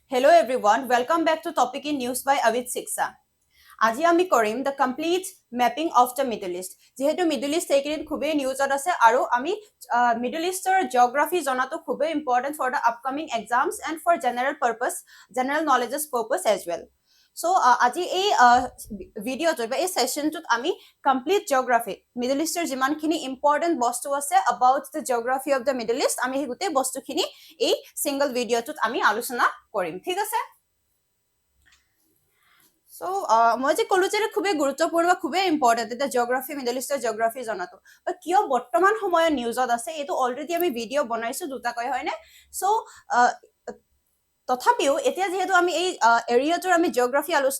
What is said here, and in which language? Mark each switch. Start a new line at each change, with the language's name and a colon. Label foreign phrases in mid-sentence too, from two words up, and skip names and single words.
English: Hello everyone, welcome back to Topic in News by Avid Siksa.
Assamese: আজি আমি কৰিম
English: the complete mapping of the Middle East.
Assamese: যেহেতু Middle East এইকেইদিন খুবেই নিউজত আছে আৰু আমি Middle Eastৰ geography জনাটো খুবেই
English: important for the upcoming exams and for general knowledge's purpose as well.
Assamese: So আজি এই ভিডিঅ'টোত বা এই সেশনটোত আমি
English: complete geography
Assamese: Middle Eastৰ যিমানখিনি important বস্তু আছে
English: about the geography of the Middle East
Assamese: আমি সেই গোটেই বস্তুখিনি এই সিঙ্গল ভিডিঅ'টোত আমি আলোচনা কৰিম ঠিক আছে So মই যে কলো যে খুবেই গুৰুত্বপূৰ্ণ বা খুবেই ইম্পৰ্টেন্ট এটা জিওগ্ৰাফি মিডল ইষ্টৰ জিওগ্ৰাফি জনাটো বা কিয় বৰ্তমান সময়ত নিউজত আছে এটো অলৰেডি আমি ভিডিঅ' বনাইছো দুটাকৈ হয়নে সো তথাপিও এতিয়া যেহেতু আমি এই এৰিয়াটোৰ আমি জিওগ্ৰাফি আলোচনা